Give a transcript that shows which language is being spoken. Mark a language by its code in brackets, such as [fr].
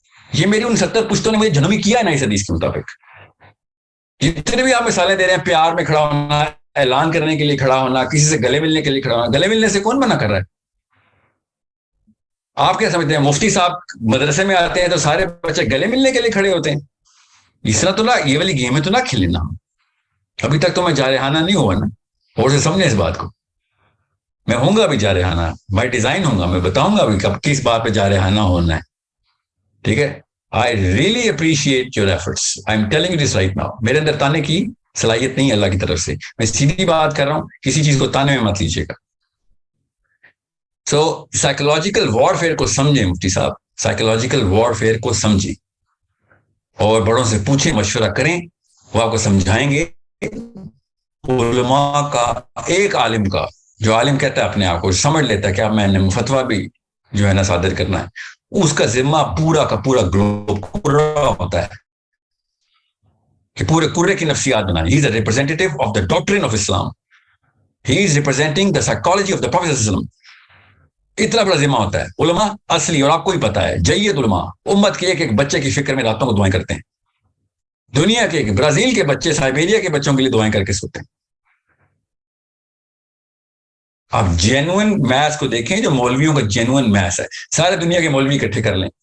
[ur] یہ میری ان 70 پشتوں نے مجھے جنمی کیا ہے نا اس حدیث کے مطابق. جتنے بھی آپ مثالیں دے رہے ہیں, پیار میں کھڑا ہونا, اعلان کرنے کے لیے کھڑا ہونا, کسی سے گلے ملنے کے لیے کھڑا ہونا, گلے ملنے سے کون منع کر رہا ہے؟ آپ کیا سمجھتے ہیں مفتی صاحب مدرسے میں آتے ہیں تو سارے بچے گلے ملنے کے لیے کھڑے ہوتے ہیں؟ اس طرح تو نہ, یہ والی گیم ہے تو نہ کھیلنا. ابھی تک تو میں جارحانہ نہیں ہوا نا, اور سے سمجھیں اس بات کو. میں ہوں گا ابھی جارحانہ, بائی ڈیزائن ہوں گا. میں بتاؤں گا ابھی کب کس بات پہ جارحانہ ہونا ہے. ٹھیک ہے. [en] I really appreciate your efforts. I'm telling you this right now. [ur] میرے اندر تانے کی صلاحیت نہیں ہے اللہ کی طرف سے. میں سیدھی بات کر رہا ہوں, کسی چیز کو تانے میں مت لیجیے گا. سو سائیکولوجیکل وارفیئر کو سمجھیں مفتی صاحب, سائیکولوجیکل وارفیئر کو سمجھیں, اور بڑوں سے پوچھیں, مشورہ کریں, وہ آپ کو سمجھائیں گے. علماء کا, ایک عالم کا, جو عالم کہتا ہے اپنے آپ کو, سمجھ لیتا ہے کہ اب میں نے فتویٰ بھی جو ہے نا صادر کرنا ہے, اس کا ذمہ پورا کا پورا گلوب پورا ہوتا ہے کہ پورے کرے کی نفسیات بنائیں. [en] He is a representative of the doctrine of Islam. He is representing the psychology of the prophet صلی اللہ علیہ وسلم. [ur] اتنا بڑا ذمہ ہوتا ہے. علماء اصلی, اور آپ کو ہی پتا ہے, جید علماء امت کے ایک ایک بچے کی فکر میں راتوں کو دعائیں کرتے ہیں. دنیا کے برازیل کے بچے سائبیریا کے بچوں کے لیے دعائیں کر کے سوتے ہیں. آپ جینوئن میث کو دیکھیں, جو مولویوں کا جینوئن میث ہے, سارے دنیا کے مولوی اکٹھے کر لیں.